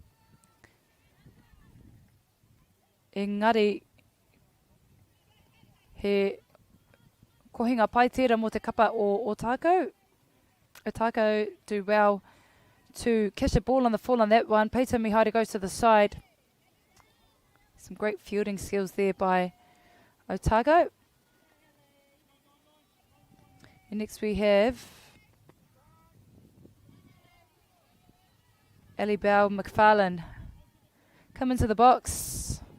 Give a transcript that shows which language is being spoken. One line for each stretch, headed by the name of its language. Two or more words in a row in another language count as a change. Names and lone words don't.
Māori: Engari he kohinga pai tērā mo te kapa o Otago.
English: Otago do well to catch the ball on the full on that one. Peyton Mihaere goes to the side. Some great fielding skills there by Otago. And next we have Ellie Bell McFarlane come into the box.